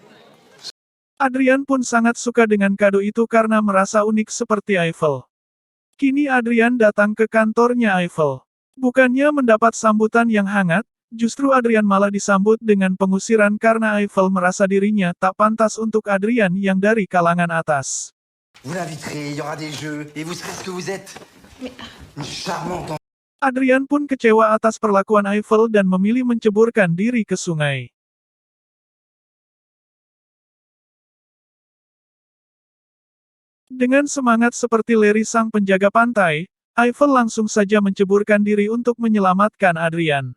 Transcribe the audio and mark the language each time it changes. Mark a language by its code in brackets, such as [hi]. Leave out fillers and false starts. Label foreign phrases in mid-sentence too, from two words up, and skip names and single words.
[id] Adrian pun sangat suka dengan kado itu karena merasa unik seperti Eiffel. Kini Adrian datang ke kantornya Eiffel. Bukannya mendapat sambutan yang hangat, justru Adrian malah disambut dengan pengusiran karena Eiffel merasa dirinya tak pantas untuk Adrian yang dari kalangan atas. [fr] Vous l'inviterez, il y aura des jeux, et vous serez ce que vous êtes. Une charmante. [id] Adrian pun kecewa atas perlakuan Eiffel dan memilih menceburkan diri ke sungai. Dengan semangat seperti Larry sang penjaga pantai, Eiffel langsung saja menceburkan diri untuk menyelamatkan Adrian.